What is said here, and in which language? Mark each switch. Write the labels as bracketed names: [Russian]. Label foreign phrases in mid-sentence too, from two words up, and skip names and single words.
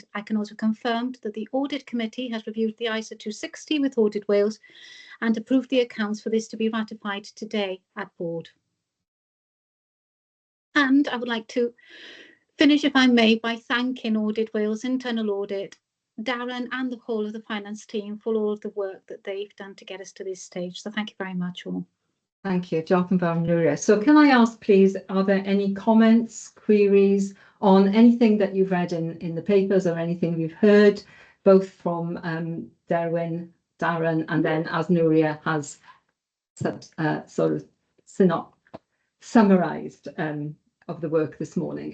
[English] I can also confirm that the Audit Committee has reviewed the ISA 260 with Audit Wales and approved the accounts for this to be ratified today at board. And I would like to finish, if I may, by thanking Audit Wales Internal Audit, Darren and the whole of the finance team for all of the work that they've done to get us to this stage. So thank you very much all. Thank you, [Welsh] Diolch yn fawr, Nuria. [English] So can I ask, please, are there any comments, queries on anything that you've read in the papers or anything you've heard, both from Darren, and then as Nuria has sort of summarised of the work this morning?